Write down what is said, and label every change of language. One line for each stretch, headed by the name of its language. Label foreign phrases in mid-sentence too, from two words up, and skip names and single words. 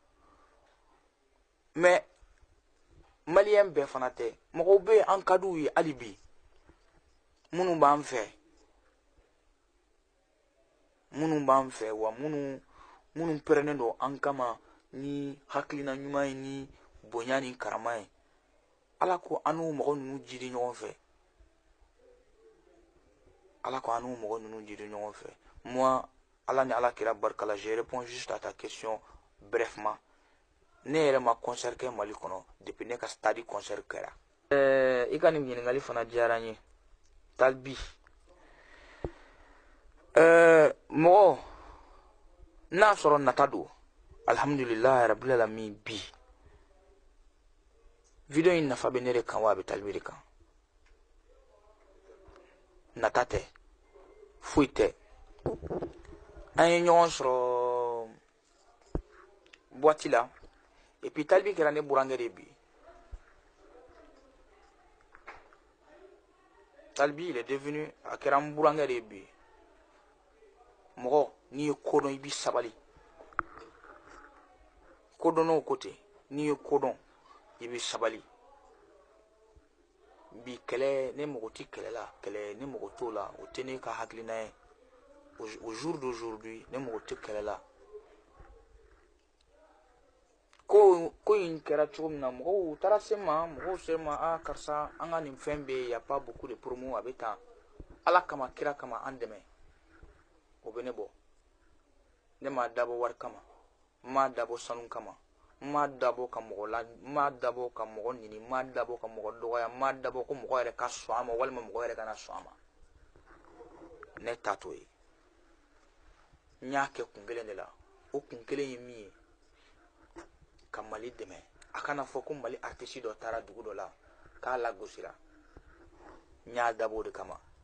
Bambara: Mais malien bɛɛ fana tɛ mɔgɔw bɛ an ka d'u ye hali bi minnu b'an fɛ wa minnu pɛrɛnnen don an kama ni hakilina ɲuman ye ni bonya ni karama ye Ala ko an n'u mɔgɔ ninnu jiri ɲɔgɔn fɛ. Ala ko anu mɔgɔ ninnu jiri ɲɔgɔn fɛ.
French: Moi,
Bambara: Ala ni Ala kira barika la,
French: je réponds juste à ta question brefement.
Bambara: Ne yɛrɛ ma concert kɛ Mali kɔnɔ depuis ne ka
French: stade concert
Bambara: kɛra. I ka nin ɲininkali fana diyara n ye. Talbi. Mɔgɔ n'a sɔrɔ nata don.
Arabic: الحمد لله رب العالمين
Bambara: bi. Video in nafa bɛ ne de kan wa a bɛ Talbi de kan. Nata tɛ foyi tɛ an ye ɲɔgɔn sɔrɔ boîte la
French: et puis
Bambara: Talbi kɛra ne burankɛ de bi Talbi
French: il est devenu
Bambara: a kɛra n burankɛ de bi mɔgɔ n'i ye ko dɔn i b'i sabali ko dɔnn'o ko ten n'i ye ko dɔn i b'i sabali bi kɛlɛ ne mago tɛ kɛlɛ la kɛlɛ ne mago t'o la o tɛ ne ka hakilina ye
French: au jour d'aujourd'hui
Bambara: ne mago tɛ kɛlɛ la ko in kɛra cogo min na mɔgɔw taara se ma mɔgɔw se ma ah karisa an ka nin fɛn bɛ
French: y a pas beaucoup de promo
Bambara: a bɛ tan Ala kama kira kama an dɛmɛ o bɛ ne bɔ ne m'a dabɔ wari kama n m'a dabɔ sanu kama n m'a dabɔ ka mɔgɔ la n m'a dabɔ ka mɔgɔ ɲini n m'a dabɔ ka mɔgɔ dɔgɔya n m'a dabɔ ko mɔgɔ yɛrɛ ka sɔn a ma walima mɔgɔ yɛrɛ kana sɔn a ma ne ta t'o ye n y'a kɛ kun kelen de la o kun kelen ye min ye ka Mali dɛmɛ a kana fɔ ko Mali artiste dɔ taara dugu dɔ la k'a lagosira n y'a dabɔ o de kama